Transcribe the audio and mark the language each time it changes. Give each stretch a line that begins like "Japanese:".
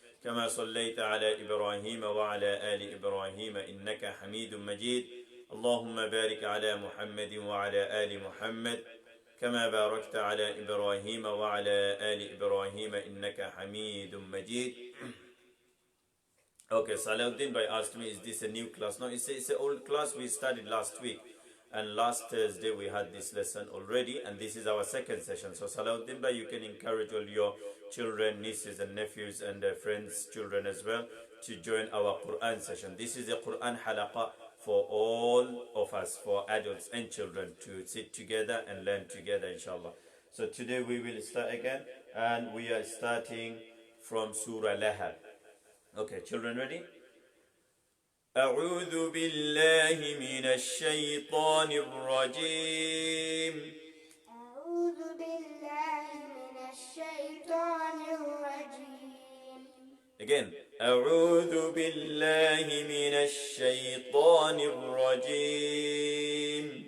Arabic: كما صليت على إبراهيم وعلى آل إبراهيم إنك حميد مجيد. اللهم بارك على محمد وعلى آل محمد كما باركت على إبراهيم وعلى آل إبراهيم إنك حميد مجيد.
English: Okay, Salahuddin Bhai asked me, is this a new class? No, it's an old class we studied last week. And last Thursday we had this lesson already, and this is our second session. So Salahuddin Bhai, you can encourage all your children, nieces and nephews and friends, children as well, to join our Quran session. This is a Quran halaqa for all of us, for adults and children, to sit together and learn together, inshallah. So today we will start again, and we are starting from Surah Lahab. Okay, children, ready?
Arabic: أعوذ بالله من الشيطان الرجيم. أعوذ بالله من الشيطان الرجيم.
English: Again.
Arabic: أعوذ بالله من الشيطان الرجيم.